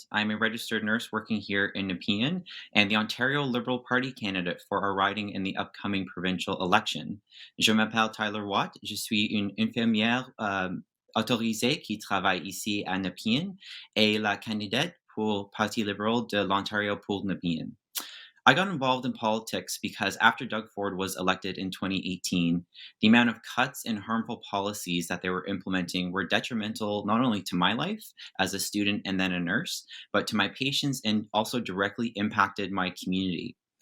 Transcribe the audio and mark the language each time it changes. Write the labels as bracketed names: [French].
[English] I'm a registered nurse working here in Nepean and the Ontario Liberal Party candidate for our riding in the upcoming provincial election. [French] Je m'appelle Tyler Watt. Je suis une infirmière autorisée qui travaille ici à Nepean et la candidate pour le Parti libéral de l'Ontario pour Nepean. [English] I got involved in politics because after Doug Ford was elected in 2018, the amount of cuts and harmful policies that they were implementing were detrimental not only to my life as a student and then a nurse, but to my patients and also directly impacted my community.